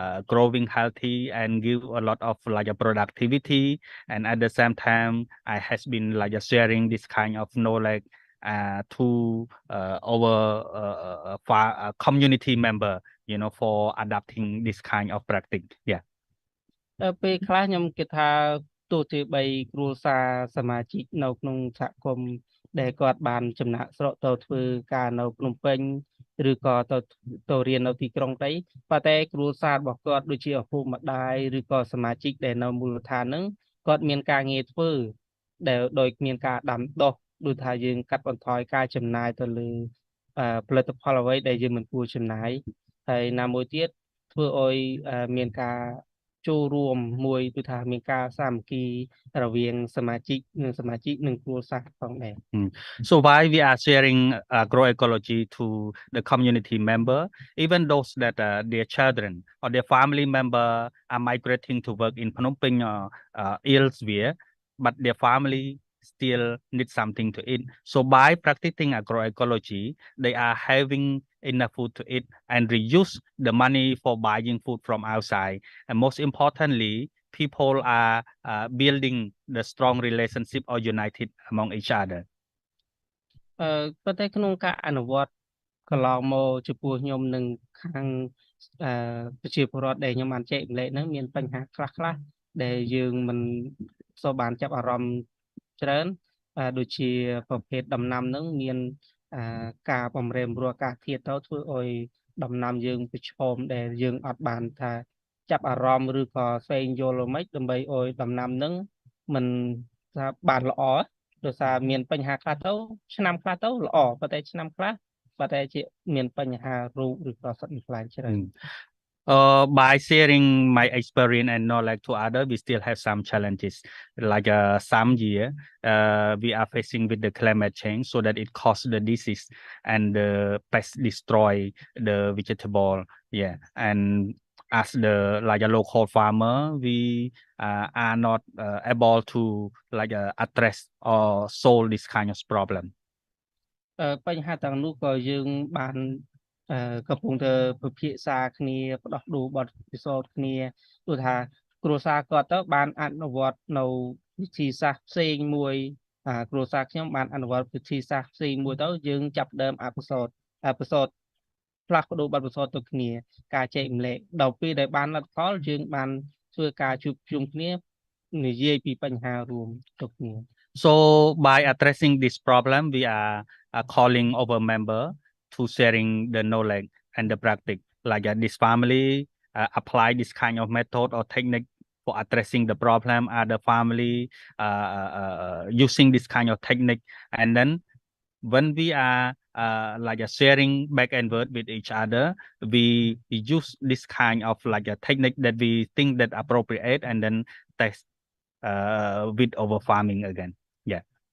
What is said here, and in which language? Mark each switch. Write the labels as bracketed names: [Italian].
[English] growing healthy and give a lot of like a productivity, and at the same time I has been like sharing this kind of knowledge to our community member, you know, for adapting this kind of practice. Yeah. [Khmer] ពេលខ្លះខ្ញុំគិតថាទោះជាបីគ្រួសារសមាជិកនៅក្នុងសហគមន៍ដែលគាត់បានចំណាក់ស្រុកទៅធ្វើការនៅភ្នំពេញឬក៏ទៅរៀននៅទីក្រុងទៅប៉ុន្តែគ្រួសាររបស់គាត់ដូចជាឪពុកម្ដាយឬក៏សមាជិកដែលនៅមូលដ្ឋានហ្នឹងគាត់មានការងារធ្វើដែលដោយមានការដាំដុះដូចថាយើងកាត់បន្ថយការចំណាយទៅលើ ផលិតផលអ្វីដែលយើងមិនគួរចំណាយហើយណាមួយទៀតធ្វើឲ្យមានការចូលរួមមួយគឺថាមានការសាមគ្គីរវាងសមាជិកនិងគ្រួសារផងដែរ [English] So why we are sharing agroecology to the community member, even those that their children or their family member are migrating to work in Phnom Penh or elsewhere, but their family still need something to eat. So by practicing agroecology, they are having enough food to eat and reuse the money for buying food from outside. And most importantly, people are building the strong relationship or united among each other. [Khmer] ប៉ុន្តែក្នុងការអនុវត្តកន្លងមកចំពោះខ្ញុំនឹងខាងប្រជាពលរដ្ឋដែលខ្ញុំបានចែកម្លែកហ្នឹងមានបញ្ហាខ្លះដែលយើងមិនសូវបានចាប់អារម្មណ៍ច្រើនដូចជាប្រភេទដំណាំហ្នឹងមាន ការបំរែបំរួលអាកាសធាតុទៅធ្វើឲ្យដំណាំយើងប្រឈមដែលយើងអត់បានថាចាប់អារម្មណ៍ឬក៏ស្វែងយល់ល្មិចដើម្បីឲ្យដំណាំហ្នឹងមិនថាបានល្អដោយសារមានបញ្ហាខ្លះទៅឆ្នាំខ្លះទៅល្អប៉ុន្តែឆ្នាំខ្លះប៉ុន្តែជាមានបញ្ហារូបឬក៏សត្វខ្លាញ់ច្រើន [English] By sharing my experience and knowledge to others, we still have some challenges. Like some year, we are facing with the climate change, so that it causes the disease and the pest destroy the vegetable. Yeah, and as the like a local farmer, we are not able to like address or solve this kind of problem. [Khmer] បញ្ហាទាំងនោះក៏យើងបានកំពុងតែពិភាក្សាគ្នាផ្ដោះដូរបទពិសោធន៍គ្នាដូចថាគ្រួសារគាត់ទៅបានអនុវត្តនៅវិធីសាស្ត្រផ្សេងមួយគ្រួសារខ្ញុំបានអនុវត្តវិធីសាស្ត្រផ្សេងមួយទៅយើងចាប់ដើមអភិសោតផ្លាស់ប្ដូរបទពិសោធន៍ទៅគ្នាការចែកម្លែកដល់ពេលដែលបានលទ្ធផលយើងបានធ្វើការជួបជុំគ្នានិយាយពីបញ្ហារួមទៅគ្នា [English] So by addressing this problem, we are calling our member to sharing the knowledge and the practice. Like this family apply this kind of method or technique for addressing the problem. Other family using this kind of technique, and then when we are like sharing back and forth with each other, we use this kind of like a technique that we think that appropriate, and then test with our farming again. Yeah.